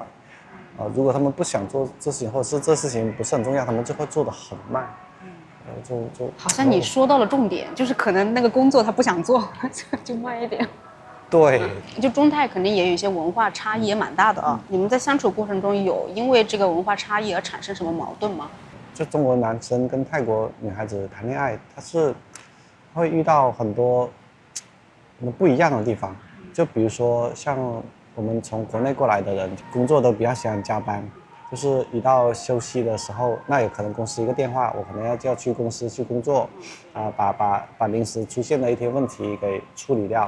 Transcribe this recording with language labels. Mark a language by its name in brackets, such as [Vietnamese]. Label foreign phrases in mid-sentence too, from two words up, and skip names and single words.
[Chinese] 如果他們不想做这事情，或者是这事情不是很重要，他们就会做得很慢。就好像你說到了重點，就是可能那個工作他不想做，就慢一點。對，就中泰肯定也有一些文化差異，也蠻大的啊。你們在相處過程中有因為這個文化差異而產生什麼矛盾嗎？就中國男生跟泰國女孩子談戀愛，他是會遇到很多不一樣的地方。就比如說像我們從國內過來的人，工作都比較喜歡加班，就是一到休息的時候，那有可能公司一個電話，我可能就要去公司去工作，把臨時出現的一些問題給處理掉。